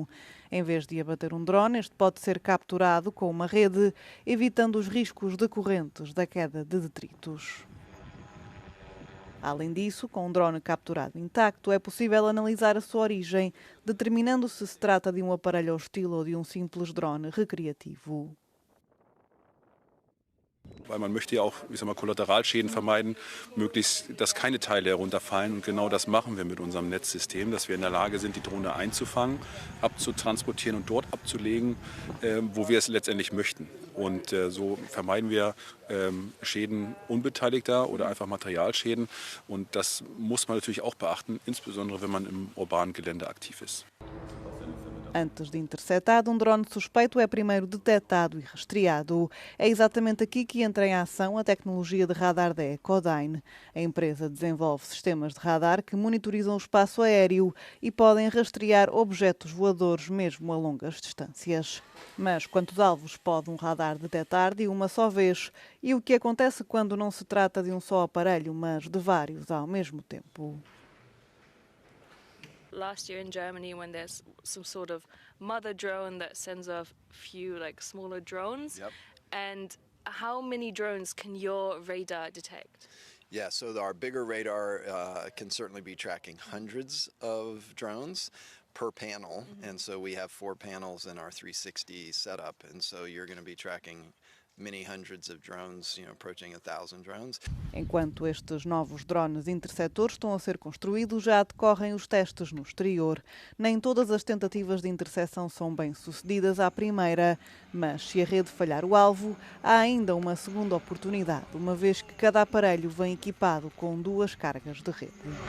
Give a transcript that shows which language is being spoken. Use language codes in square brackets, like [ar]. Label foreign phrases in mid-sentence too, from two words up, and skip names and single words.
[pt] Em vez de abater um drone, este pode ser capturado com uma rede, evitando os riscos decorrentes da queda de detritos. Além disso, com um drone capturado intacto, é possível analisar a sua origem, determinando se trata de um aparelho hostil ou de um simples drone recreativo. [de] Weil man möchte ja auch, Kollateralschäden vermeiden, möglichst, dass keine Teile herunterfallen. Und genau das machen wir mit unserem Netzsystem, dass wir in der Lage sind, die Drohne einzufangen, abzutransportieren und dort abzulegen, wo wir es letztendlich möchten. Und so vermeiden wir Schäden Unbeteiligter oder einfach Materialschäden. Und das muss man natürlich auch beachten, insbesondere wenn man im urbanen Gelände aktiv ist. [pt] Antes de interceptado, um drone suspeito é primeiro detectado e rastreado. É exatamente aqui que entra em ação a tecnologia de radar da Ecodyne. A empresa desenvolve sistemas de radar que monitorizam o espaço aéreo e podem rastrear objetos voadores mesmo a longas distâncias. Mas quantos alvos pode um radar detectar de uma só vez? E o que acontece quando não se trata de um só aparelho, mas de vários ao mesmo tempo? [en] Last year in Germany, when there's some sort of mother drone that sends a few smaller drones, Yep. and how many drones can your radar detect? Yeah, so our bigger radar can certainly be tracking hundreds of drones per panel, and so we have 4 panels in our 360 setup, and so you're going to be tracking many hundreds of drones, approaching 1,000 drones. [pt] Enquanto estes novos drones interceptores estão a ser construídos, já decorrem os testes no exterior. Nem todas as tentativas de intercepção são bem-sucedidas à primeira, mas se a rede falhar o alvo, há ainda uma segunda oportunidade, uma vez que cada aparelho vem equipado com 2 cargas de rede.